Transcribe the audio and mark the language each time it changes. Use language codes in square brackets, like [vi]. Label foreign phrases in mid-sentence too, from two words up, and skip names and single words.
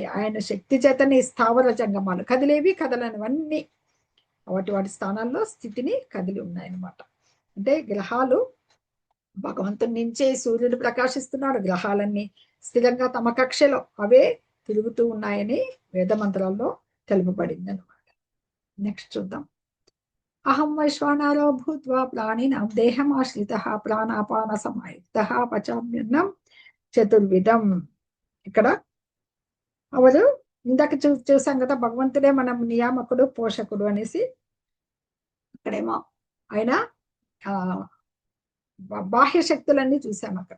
[te] ఆయన శక్తి చేతనే స్థావర జంగమాలు కదిలేవి కదలనివన్నీ వాటి వాటి స్థానాల్లో స్థితిని కదిలి ఉన్నాయన్నమాట. అంటే గ్రహాలు భగవంతుని నుంచే సూర్యుడు ప్రకాశిస్తున్నాడు, గ్రహాలన్నీ స్థిరంగా తమ కక్షలో అవే తిరుగుతూ ఉన్నాయని వేద మంత్రాల్లో తెలుపబడింది అనమాట. నెక్స్ట్ చూద్దాం. [sa] అహం వైశ్వానరో భూత్వా ప్రాణినాం దేహమాశ్రితః ప్రాణాపాన సమాయుక్తః పచామ్యన్నం చతుర్విధం. [te] ఇక్కడ అవరు ఇందాక చూసాం కదా, భగవంతుడే మనం నియామకుడు పోషకుడు అనేసి. ఇక్కడేమో ఆయన బాహ్య శక్తులన్నీ చూసాం అక్కడ.